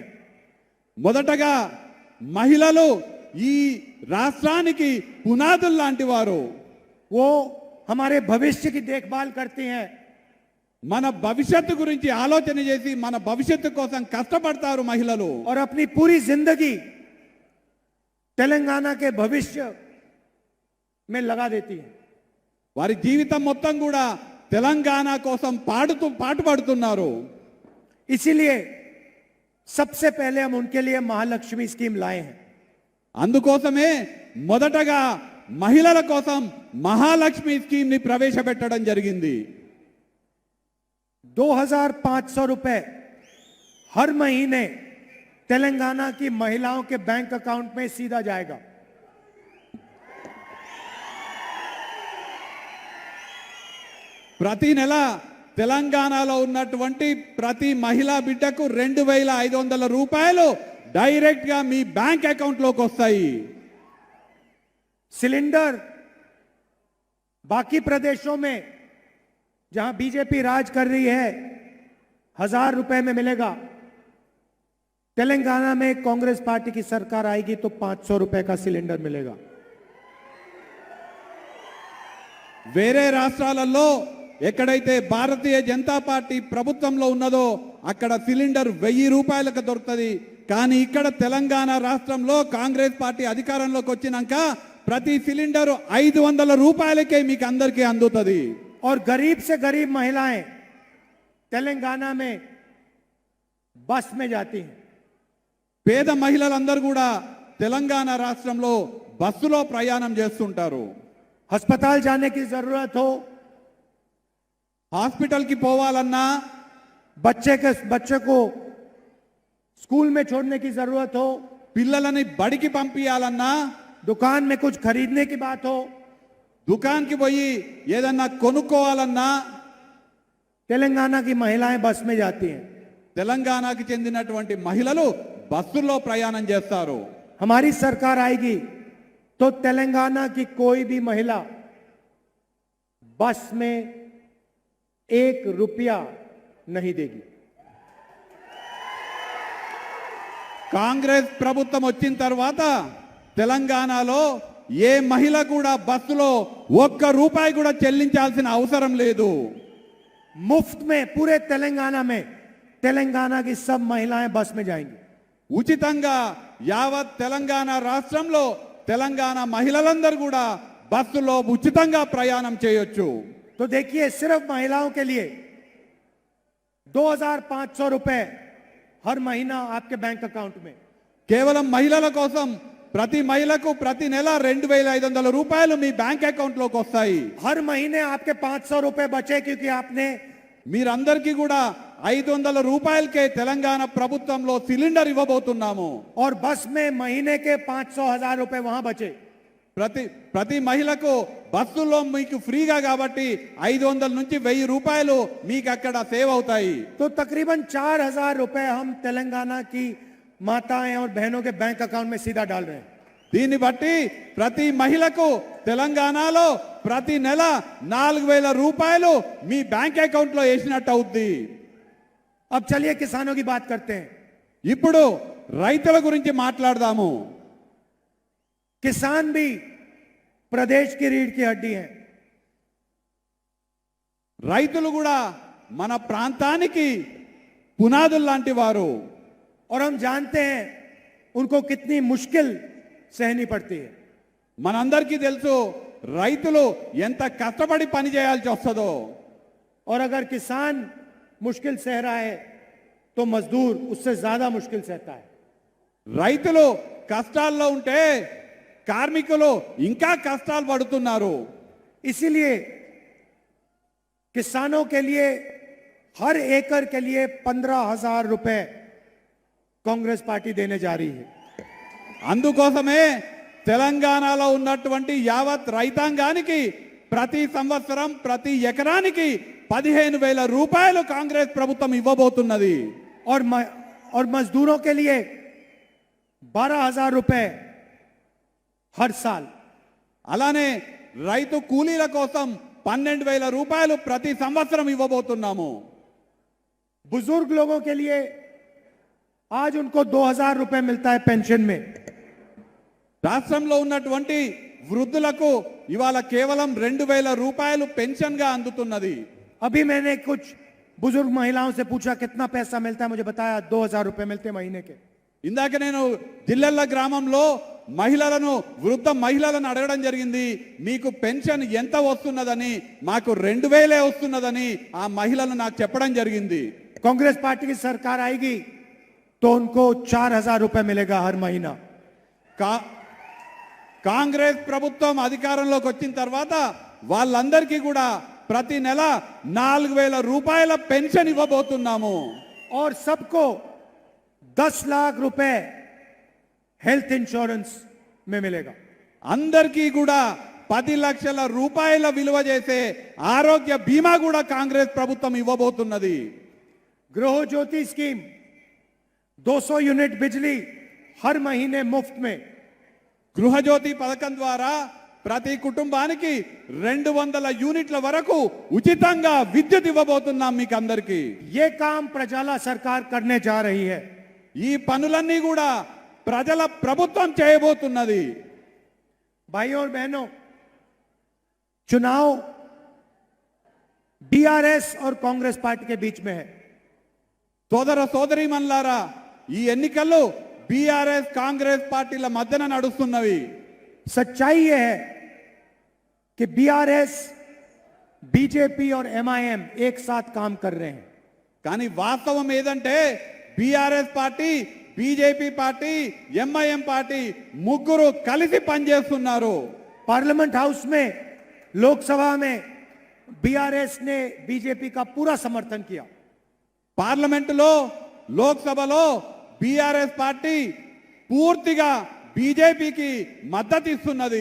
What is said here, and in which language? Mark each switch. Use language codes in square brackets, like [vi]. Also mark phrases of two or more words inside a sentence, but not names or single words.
[te] మొదటగా మహిళలు ఈ రాష్ట్రానికి పునాదులు లాంటి వారు. [hi] वो हमारे भविष्य की देखभाल करती हैं। [te] మన భవిష్యత్తు గురించి ఆలోచన చేసి మన భవిష్యత్తు కోసం కష్టపడతారు మహిళలు. [hi] और अपनी पूरी जिंदगी तेलंगाना के भविष्य में लगा देती है। [te] వారి జీవితం మొత్తం కూడా తెలంగాణ కోసం పాటుపడుతున్నారు. [hi] इसीलिए सबसे पहले हम उनके लिए महालक्ष्मी स्कीम लाए हैं। [te] అందుకోసమే మొదటగా మహిళల కోసం మహాలక్ష్మి స్కీమ్ ని ప్రవేశపెట్టడం జరిగింది. [hi] 2500 रुपए हर महीने तेलंगाना की महिलाओं के [en] bank account [hi] में सीधा जाएगा। [te] ప్రతి నెల తెలంగాణలో ఉన్నటువంటి ప్రతి మహిళా బిడ్డకు 2500 రూపాయలు డైరెక్ట్ గా మీ [en] bank account [te] లోకి వస్తాయి. [hi] सिलेंडर बाकी प्रदेशों में जहां बीजेपी राज कर रही है 1000 रुपए में मिलेगा। तेलंगाना में कांग्रेस पार्टी की सरकार आएगी तो 500 रुपए का सिलेंडर मिलेगा। [te] వేరే రాష్ట్రాలలో ఎక్కడైతే భారతీయ జనతా పార్టీ ప్రభుత్వంలో ఉన్నదో అక్కడ సిలిండర్ 1000 రూపాయలకు దొరుకుతుంది. కానీ ఇక్కడ తెలంగాణ రాష్ట్రంలో కాంగ్రెస్ పార్టీ అధికారంలోకి వచ్చినాక ప్రతి సిలిండర్ 500 రూపాయలకే మీకు అందరికీ అందుతుంది. [hi] और गरीब से गरीब महिलाएं तेलंगाना में बस में जाती हैं। [te] పేద మహిళలందరూ కూడా తెలంగాణ రాష్ట్రంలో బస్సులో ప్రయాణం చేస్తుంటారు. [hi] अस्पताल जाने की जरूरत हो, [te] హాస్పిటల్ కి పోవాలన్నా, [hi] बच्चे को स्कूल में छोड़ने की जरूरत हो, [te] పిల్లలని బడికి పంపించాలన్నా, [hi] दुकान में कुछ खरीदने की बात हो, [te] దుకాణానికి పోయి ఏదన్నా కొనుక్కోవాలన్నా [hi] तेलंगाना की महिलाएं बस में जाती हैं। [te] తెలంగాణకి చెందినటువంటి మహిళలు బస్సుల్లో ప్రయాణం చేస్తారు. [hi] हमारी सरकार आएगी तो तेलंगाना की कोई भी महिला बस में 1 रुपया नहीं देगी। [te] కాంగ్రెస్ ప్రభుత్వం వచ్చిన తర్వాత తెలంగాణలో ఏ మహిళ కూడా బస్సులో 1 రూపాయి కూడా చెల్లించాల్సిన అవసరం లేదు. [hi] मुफ्त में पूरे तेलंगाना में तेलंगाना की सब महिलाएं बस में जाएंगी। [te] ఉచితంగా యావత్ తెలంగాణ రాష్ట్రంలో తెలంగాణ మహిళలందరూ కూడా బస్సులో ఉచితంగా ప్రయాణం చేయొచ్చు. [hi] तो देखिए सिर्फ महिलाओं के लिए 2500 रुपए हर महीना आपके [en] bank account [hi] में। [te] కేవలం మహిళల కోసం ప్రతి మహిళకు ప్రతి నెల 2500 రూపాయలు మీ [en] bank account [te] లోకి వస్తాయి. [hi] हर महीने आपके 500 रुपए बचे क्योंकि आपने [te] మీరందరికీ కూడా 500 రూపాయలకే తెలంగాణ ప్రభుత్వంలో సిలిండర్ ఇవ్వబోతున్నాము. [hi] और बस में महीने के 500,000 रुपए वहां बचे। [te] ప్రతి మహిళకు బస్సుల్లో మీకు ఫ్రీగా కాబట్టి 500 నుంచి 1000 రూపాయలు మీకు అక్కడ సేవ్ అవుతాయి. [hi] तो तकरीबन 4,000 रुपए हम तेलंगाना की माताएं और बहनों के [en] bank account [hi] में सीधा डाल रहे हैं। [te] దీన్ని బట్టి ప్రతి మహిళకు తెలంగాణలో ప్రతి నెల 4,000 రూపాయలు మీ [en] bank account [te] లో వేసినట్టు అవుద్ది. [hi] अब चलिए किसानों की बात करते हैं। [te] ఇప్పుడు రైతుల గురించి మాట్లాడదాము. [hi] किसान भी प्रदेश की रीढ़ की हड्डी है। [te] రైతులు కూడా మన ప్రాంతానికి పునాదులు లాంటి వారు. [hi] और हम जानते हैं उनको कितनी मुश्किल सहनी पड़ती है। [te] మనందరికీ తెలుసు రైతులు ఎంత కష్టపడి పని చేయాల్సి వస్తుందో. [hi] और अगर किसान मुश्किल सह रहा है तो मजदूर उससे ज्यादा मुश्किल सहता है। [te] రైతులు కష్టాల్లో ఉంటే కార్మికులు ఇంకా కష్టాలు పడుతున్నారు. [hi] इसीलिए किसानों के लिए हर एकड़ के लिए 15,000 रुपए कांग्रेस पार्टी देने जा रही है। [te] అందుకోసమే తెలంగాణలో ఉన్నటువంటి యావత్ రైతాంగానికి ప్రతి సంవత్సరం ప్రతి ఎకరానికి 15,000 రూపాయలు కాంగ్రెస్ ప్రభుత్వం ఇవ్వబోతున్నది. [hi] और मजदूरों के लिए 12,000 रुपए हर साल। [te] అలానే రైతు కూలీల కోసం 12,000 రూపాయలు ప్రతి సంవత్సరం ఇవ్వబోతున్నాము. [hi] बुजुर्ग लोगों के लिए आज उनको 2,000 रुपए मिलता है पेंशन में। [te] రాష్ట్రంలో ఉన్నటువంటి వృద్ధులకు ఇవాళ కేవలం 2,000 రూపాయలు పెన్షన్ గా అందుతున్నది. [hi] अभी मैंने कुछ बुजुर्ग महिलाओं से पूछा कितना पैसा मिलता है, मुझे बताया 2,000 रुपए मिलते महीने के। [te] ఇందాక నేను జిల్లెళ్ళ గ్రామంలో వృద్ధ మహిళలను అడగడం జరిగింది, మీకు పెన్షన్ ఎంత వస్తున్నదని. మాకు 2,000 వస్తున్నదని ఆ మహిళలు నాకు చెప్పడం జరిగింది. [hi] कांग्रेस पार्टी की सरकार आएगी तो उनको 4,000 रुपए मिलेगा हर महीना। [te] కాంగ్రెస్ ప్రభుత్వం అధికారంలోకి వచ్చిన తర్వాత వాళ్ళందరికీ కూడా ప్రతి నెల 4,000 రూపాయల పెన్షన్ ఇవ్వబోతున్నాము. [hi] और सबको 10 लाख रुपए [en] health insurance [hi] में मिलेगा। [te] అందరికీ కూడా 10 లక్షల రూపాయల విలువ చేసే ఆరోగ్య బీమా కూడా కాంగ్రెస్ ప్రభుత్వం ఇవ్వబోతున్నది. [hi] गृह ज्योति स्कीम 200 यूनिट बिजली हर महीने मुफ्त में। [te] గృహజ్యోతి పథకం ద్వారా ప్రతి కుటుంబానికి 200 యూనిట్ల వరకు ఉచితంగా విద్యుత్ ఇవ్వబోతున్నాం మీకు అందరికీ. [hi] ये काम प्रजाला सरकार करने जा रही है। [te] ఈ పనులన్నీ కూడా ప్రజల ప్రభుత్వం చేయబోతున్నది. [hi] भाइयों और बहनों, चुनाव बीआरएस और कांग्रेस पार्टी के बीच में है। [te] సోదర సోదరీమణులారా, ఈ ఎన్నికల్లో బీఆర్ఎస్ కాంగ్రెస్ పార్టీల మధ్యన నడుస్తున్నవి. [hi] सच्चाई यह है कि बीआरएस, बीजेपी और एमआईएम एक साथ काम कर रहे हैं। [te] కానీ వాస్తవం ఏదంటే బీఆర్ఎస్ పార్టీ, బీజేపీ పార్టీ, ఎంఐఎం పార్టీ ముగ్గురు కలిసి పనిచేస్తున్నారు. [hi] पार्लियामेंट हाउस में, लोकसभा में बीआरएस ने बीजेपी का पूरा समर्थन किया। [te] పార్లమెంటులో, లోక్సభలో బీఆర్ఎస్ పార్టీ పూర్తిగా బీజేపీకి మద్దతు ఇస్తున్నది.